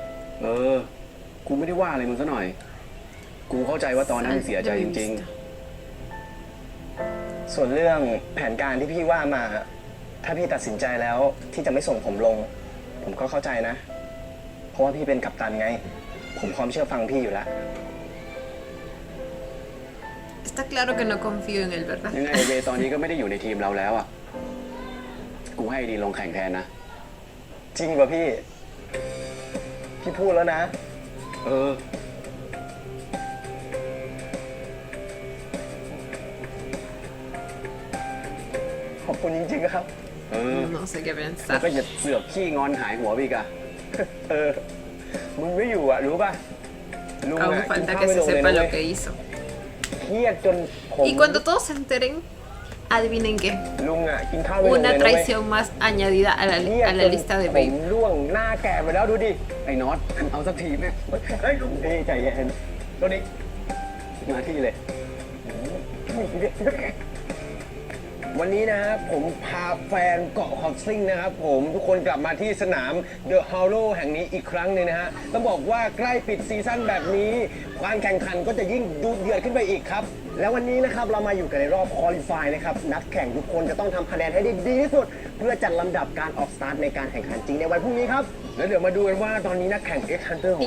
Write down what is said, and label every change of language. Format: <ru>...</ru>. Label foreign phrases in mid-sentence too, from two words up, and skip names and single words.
<th>กูไม่ได้ว่าอะไรมึงซะหน่อย กูเข้าใจว่าตอนนั้นมึงเสียใจจริง ส่วนเรื่องแผนการที่พี่ว่ามา ถ้าพี่ตัดสินใจแล้วที่จะไม่ส่งผมลง ผมก็เข้าใจนะ เพราะว่าพี่เป็นกัปตันไง ผมพร้อมเชื่อฟังพี่อยู่แล้ว</th> <es>Está claro que no confío en él, ๆ ¿verdad?</es> <th>ยังไงเวตอนนี้ก็ไม่ได้อยู่ในทีมเราแล้วอ่ะ กูให้ดีลงแข่งแทนนะ จริงป่ะพี่ พี่พูดแล้วนะ เออ ขอบคุณจริงๆครับ</th> <es>No sé qué</es> <th>แล้วก็</th> <es>pensar.</es> <th>อย่าเสือกขี้งอนหายหัวไปอีกอะ เออ มึงไม่อยู่อ่ะ รู้ป่ะลุง</th> <es>Aún</es> <th>อ่ะกิน</th> <es>falta</es> <th>ข้าว</th> <es>que</es> <th>ไม่</th> <es>se</es> <th>ลงเลย</th> <es>sepa</es> <th>นะ</th> <es>lo</es> <th>เว้ย</th> <es>que hizo.</es> <th>เครียดจนผม</th> <es>Y cuando todos se enteren, adivinen qué.</es> <th>ลุงอ่ะกินข้าวไม่ลงเลย</th> <es>Una</es> <th>นะเว้ย</th> <es>traición más añadida a</es> <th>เครียด</th> <es>la</es> <th>จน</th> <es>lista de</es> <th>ผม</th> <es>Babe.</es> <th>ร่วงหน้าแก่ไปแล้วดูดิ ไอ้น็อต เอาสักทีแม่ เฮ้ยลุงพี่ใจเย็นตัวนี้ มาที่เลย วันนี้นะครับผมพาแฟนเกาะฮอตซิ่งนะครับผมทุกคนกลับมาที่สนาม The Hollow แห่งนี้อีกครั้งหนึ่งนะฮะต้องบอกว่าใกล้ปิดซีซั่นแบบนี้การแข่งขันก็จะยิ่งดุเดือดขึ้นไปอีกครับ แล้ววันนี้นะครับเรามาอยู่กันในรอบคอลิฟายนะครับนักแข่งทุกคนจะต้องทำคะแนนให้ได้ดีที่สุด เพื่อจัดลำดับการออกสตาร์ทในการแข่งขันจริงในวันพรุ่งนี้ครับแล้วเดี๋ยวมาดูกันว่าตอนนี้นักแข่ง X Hunter ของเรา</th>